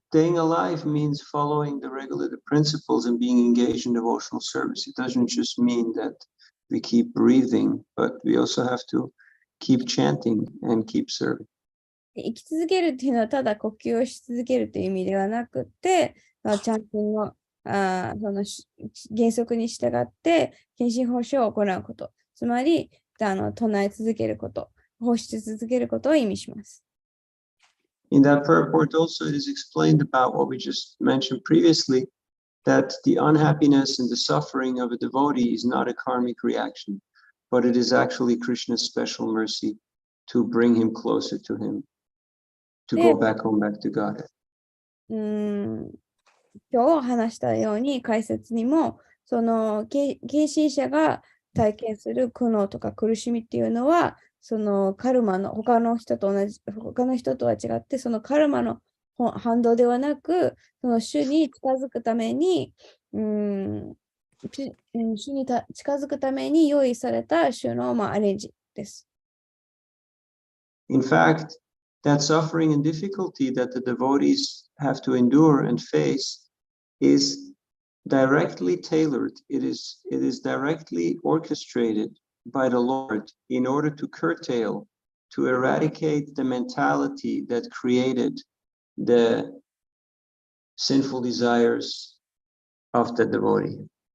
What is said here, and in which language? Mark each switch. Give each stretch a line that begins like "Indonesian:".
English: And staying alive means following the regulative principles and being engaged in devotional service. It doesn't just mean that we keep breathing, but we also have to keep chanting and keep serving.
Japanese: 生き続けるっていうのはただ呼吸をし続けるという意味ではなくて、チャンティングのその原則に従って献身奉仕を行うこと、つまり唱え続けること、奉仕続けることを意味します。
English: In that purport also it is explained about what we just mentioned previously, that the unhappiness and the suffering of a devotee is not a karmic reaction, but it is actually Krishna's special mercy to bring him closer to him, to go back home, back to Godhead.
Japanese: 今日話したように解説にも、その献身者が体験する苦悩とか苦しみっていうのは、そのカルマの他の人とは違って、そのカルマの反動ではなく、その主に近づくために、主に近づくために用意された主の、アレンジです。
English: In fact, that suffering and difficulty that the devotees have to endure and face is directly tailored. It is directly orchestrated by the Lord in order to curtail, to eradicate the mentality that created the sinful desires of the devotee.